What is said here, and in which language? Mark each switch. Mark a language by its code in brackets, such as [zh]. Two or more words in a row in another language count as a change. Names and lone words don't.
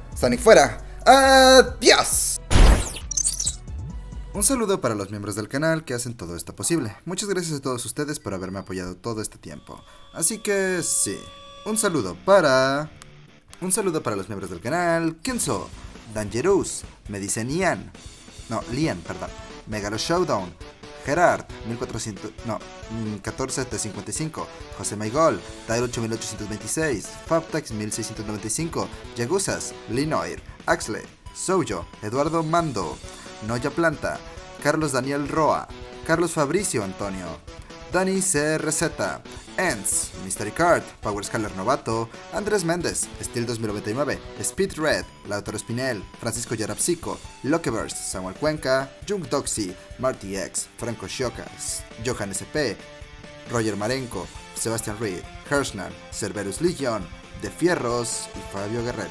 [es] Sonic fuera, ¡adiós! Un saludo para los miembros del canal que hacen todo esto posible. Muchas gracias a todos ustedes por haberme apoyado todo este tiempo. Así que sí, un saludo para los miembros del canal: Kenzo, Dangerous, me dicen Lian, Megalo Showdown, Gerard, 1455, José Maigol, Tyro 8826, Fabtax 1695, Yagusas, Linoir, Axle, Soujo, Eduardo Mando, Noya Planta, Carlos Daniel Roa, Carlos Fabricio Antonio, Dani CRZ, Ents, Mystery Card, Power Scaler Novato, Andrés Méndez, Steel 2099, Speed Red, Lautaro Spinel, Francisco Yarapsico, Lokeverse, Samuel Cuenca, Jung Doxy, Marty X, Franco Shokas, Johan SP, Roger Marenco, Sebastian Reed, Hirschnan, Cerberus Legion, De Fierros y Fabio Guerreri.